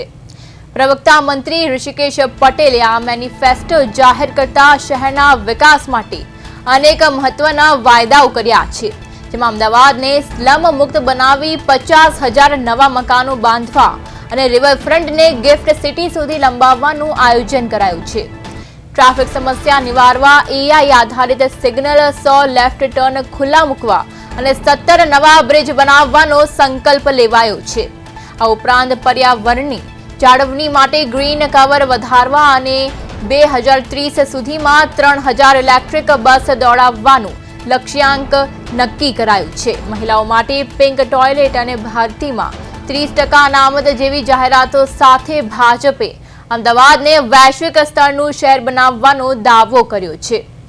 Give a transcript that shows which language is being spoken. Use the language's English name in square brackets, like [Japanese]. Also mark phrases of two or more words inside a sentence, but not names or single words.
[Gujarati] પ્રવક્તા મંત્રી ઋષિકેશ પટેલે આ મેનિફેસ્ટો જાહેર કરતા શહેરના વિકાસ માટે અનેક મહત્વના વાયદાઓ કર્યા છે, જેમાં અમદાવાદને સ્લમ મુક્ત બનાવી 50,000 નવા મકાનો બાંધવા અને રિવરફ્રન્ટને ગિફ્ટ સિટી સુધી લંબાવવાનું આયોજન કરાયું છે। ટ્રાફિક સમસ્યા નિવારવા એઆઈ આધારિત સિગ્નલ 100 [English] left turn [Gujarati] ખુલ્લા મૂકવા અને 17 નવા બ્રિજ બનાવવાનો સંકલ્પ લેવાયો છે। આ ઉપરાંત પર્યાવરણની જાળવણી માટે [English] green cover [Gujarati] વધારવા અને 2030 સુધીમાં 3000 [English] electric bus [Gujarati] દોડાવવાનું લક્ષ્યાંક નક્કી કરાયું છે। મહિલાઓ માટે [English] pink toilet [Gujarati] અને ભરતીમાં 30% અનામત જેવી જાહેરાતો સાથે ભાજપે અમદાવાદને વૈશ્વિક સ્તરનું શહેર બનાવવાનો દાવો કર્યો છે।